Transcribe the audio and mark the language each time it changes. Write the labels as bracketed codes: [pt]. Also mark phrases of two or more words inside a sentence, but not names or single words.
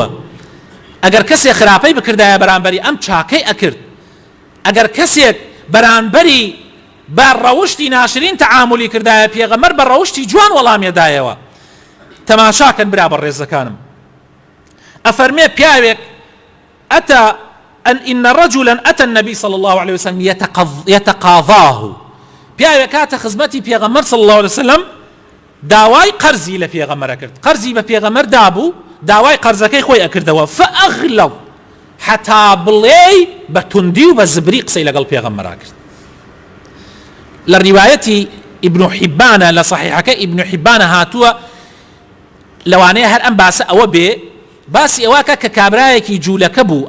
[ckb] ئەگەر کەسێک خراپەی بکردایە بەرامبەری ئەم چاکەی ئەکرد، ئەگەر کەسێک بەرامبەری بە ڕەوشتی ناشرین تەعاملی کردایە پێغەمبەر بە ڕەوشتی جوان وەڵامیەدایەوە. تەماشاکەن برا بەڕێزەکانم، ئەفەرمێ پیاوێک [ar] إن رجلا أتى النبي صلى الله عليه وسلم يتقاضاه. [ckb] پیاوێک کاتە خزمەتی پێغەمبەر [ar] صلی الله عليه وسلم [ckb] داوای قەرزی لە پێغەمبەر کرد، قەرزی بە پێغەمبەر دابوو، داوای قەرزەکەی خۆی ئەکردەوە. فأغلظ حتا بڵێ بە توندی و بە زبری قسەی لەگەڵ پێغەمبەرا کرد. لە ڕیوایەتی ئیبن حیبانە لە صحیحەکە ئیبن حیبانە هاتووە لەوانەیە هەر ئەم باسە ئەوە بێ، باسی ئەوەکە کە کابرایەکی جوولەکە بوو.